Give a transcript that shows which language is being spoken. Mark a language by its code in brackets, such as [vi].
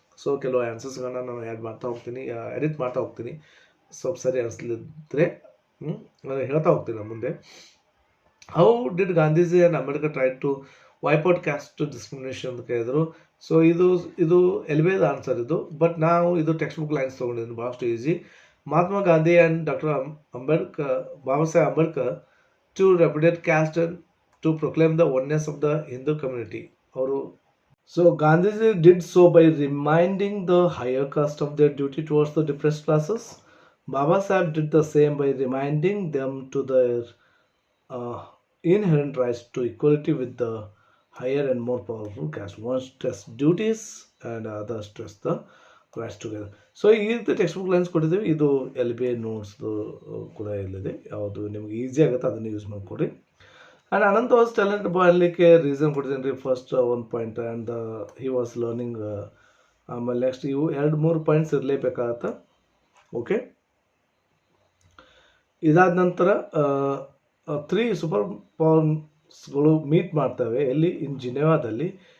[kn] So ಕೆಲವು ಆನ್ಸರ್ಸ್ಗಳನ್ನ ನಾನು add ಮಾಡ್ತಾ ಹೋಗ್ತೀನಿ, ಎಡಿಟ್ ಮಾಡ್ತಾ ಹೋಗ್ತೀನಿ. ಸ್ವಲ್ಪ ಸರಿ ಅನಿಸ್ಲಿದ್ರೆ ನಾನು ಹೇಳ್ತಾ ಹೋಗ್ತೀನಿ ಮುಂದೆ. [en] how did Gandhiji and Ambedkar try to wipe out caste discrimination [kn] ಅಂತ ಕೇಳಿದ್ರು. ಸೊ ಇದು LBAದ ಆನ್ಸರ್ ಇದು, ಬಟ್ ನಾವು ಇದು ಟೆಕ್ಸ್ಟ್ ಬುಕ್ ಲೈನ್ಸ್ ತೊಗೊಂಡಿದ್ದೀನಿ, ಭಾಳಷ್ಟು easy. [en] Mahatma Gandhi and doctor Baba Saheb Ambedkar to repudiate caste and to proclaim the oneness of the Hindu community. So Gandhiji did so by reminding the higher caste of their duty towards the depressed classes. Baba Sahib did the same by reminding them to their inherent rights to equality with the higher and more powerful caste. One stress duties and other stress the rights together. [kn] So ಈ ರೀತಿ text book lines ಕೊಟ್ಟಿದ್ದೀವಿ. ಇದು LBA ನೋಟ್ಸ್ದು ಕೂಡ ಇಲ್ಲಿದೆ, ಯಾವುದು ನಿಮ್ಗೆ easy ಆಗುತ್ತೆ ಅದನ್ನು ಯೂಸ್ ಮಾಡಿಕೊಡಿ. [en] and Anant was talent boy [kn] ಅನ್ನಲಿಕ್ಕೆ reason ಕೊಟ್ಟಿದ್ದೀನಿ ರೀ. First 1 point and he was learning. ಆಮೇಲೆ ನೆಕ್ಸ್ಟ್ ಇವು 2-3 ಪಾಯಿಂಟ್ಸ್ ಇರಲೇಬೇಕಾಗತ್ತೆ. ಓಕೆ, ಇದಾದ ನಂತರ 3 ಸೂಪರ್ ಪವರ್ಸ್ಗಳು ಮೀಟ್ ಮಾಡ್ತವೆ ಎಲ್ಲಿ, ಇನ್ ಜಿನೆವಾದಲ್ಲಿ.